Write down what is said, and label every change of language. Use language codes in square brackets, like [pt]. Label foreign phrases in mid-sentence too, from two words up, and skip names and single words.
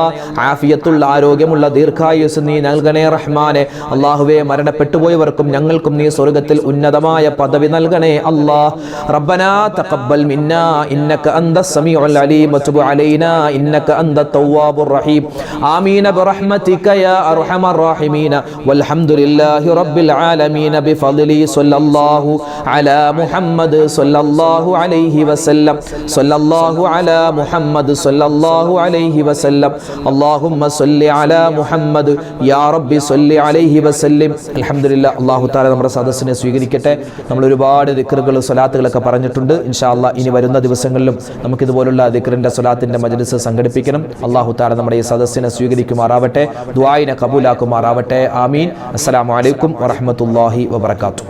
[ml] ആഫിയത്തുള്ള ആരോഗ്യമുള്ള ദീർഘായുസ് നീ നൽകണേ റഹ്മാനെ. അല്ലാഹുവേ മരണപ്പെട്ടുപോയവർക്കും ഞങ്ങൾക്കും നീ സ്വർഗ്ഗത്തിൽ ഉന്നതമായ പദവി നൽകണേ അല്ലാ. [ar] ربنا تقبل منا إنك أنت السميع العليم وتب علينا إنك أنت التواب الرحيم. آمين برحمتك يا أرحم الراحمين والحمد لله رب العالمين بفضل صلى الله على محمد صلى الله عليه وسلم صلى الله على محمد صلى الله عليه وسلم اللهم صل على محمد يا رب صل عليه وسلم. [ml] അൽഹംദുലില്ലാ. [ar] الله تعالى [ml] നമ്മുടെ സദസ്സിനെ സ്വീകരിക്കട്ടെ. നമ്മൾ ഒരുപാട് ദിക്റുകൾ സ്വലാത്തുകളൊക്കെ പറഞ്ഞിട്ടുണ്ട്. [ar] إن شاء الله [ml] ഇനി വരുന്ന ദിവസങ്ങളിലും നമുക്ക് ഇതുപോലുള്ള ദിക്റിന്റെ സ്വലാത്തിന്റെ മജ്‌ലിസ് സംഘടിപ്പിക്കണം. [ar] الله تعالى [ml] നമ്മുടെ ഈ സദസ്സിനെ സ്വീകരിക്കുമാറാവട്ടെ, ദുആഇനെ കബൂലാക്കുമാറാവട്ടെ. ആമീൻ. [ar] السلام عليكم ورحمة الله وبركاته.